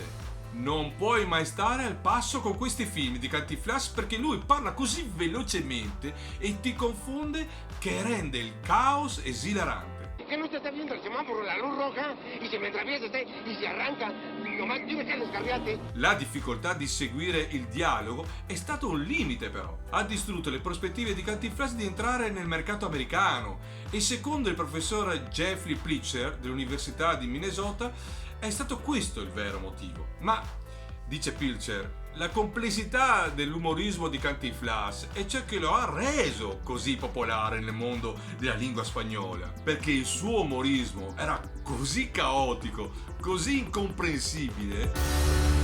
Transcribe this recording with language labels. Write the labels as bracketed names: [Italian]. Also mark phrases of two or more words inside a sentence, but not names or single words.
[Italian] Non puoi mai stare al passo con questi film di Cantinflas perché lui parla così velocemente e ti confonde che rende il caos esilarante. [Spanish] ¿Qué no te está viendo el semáforo, la luz roja? Y se me atraviesa usted y se arranca. Nomás tiene que descarriate. [Italian] La difficoltà di seguire il dialogo è stato un limite però. Ha distrutto le prospettive di Cantinflas di entrare nel mercato americano e secondo il professor Jeffrey Pritchard dell'Università di Minnesota è stato questo il vero motivo. Ma, dice Pilcher, la complessità dell'umorismo di Cantinflas è ciò che lo ha reso così popolare nel mondo della lingua spagnola, perché il suo umorismo era così caotico, così incomprensibile.